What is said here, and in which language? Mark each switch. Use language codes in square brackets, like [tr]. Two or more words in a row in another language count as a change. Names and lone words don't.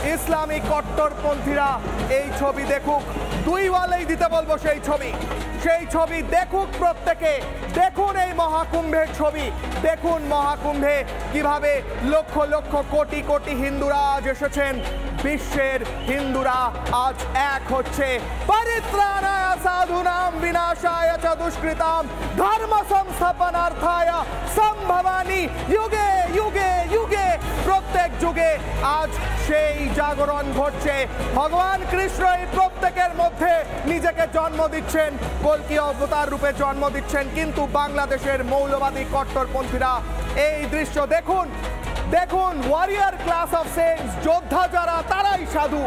[bn] ইসলামী কট্টরপন্থীরা এই ছবি দেখুক, দুই ওয়ালেই দিতে বলবো সেই ছবি দেখুক প্রত্যেকে। দেখুন এই মহাকুম্ভের ছবি, দেখুন মহাকুম্ভে কিভাবে লক্ষ লক্ষ কোটি কোটি হিন্দুরা আজ এসেছেন। বিশ্বের হিন্দুরা আজ এক হচ্ছে। [sa] পরিত্রাণায় সাধুনাম বিনাশায় চ দুষ্কৃতাম ধর্ম সংস্থাপনার্থায় সম্ভবামি যুগে যুগে যুগে। [bn] প্রত্যেক যুগে আজ সেই জাগরণ ঘটছে। ভগবান কৃষ্ণ এই প্রত্যেকের মধ্যে নিজেকে জন্ম দিচ্ছেন, কল্কি অবতার রূপে জন্ম দিচ্ছেন। কিন্তু বাংলাদেশের মৌলবাদী কট্টরপন্থীরা এই দৃশ্য দেখুন, দেখুন [en] warrior class of saints, [bn] যোদ্ধা যারা তারাই সাধু।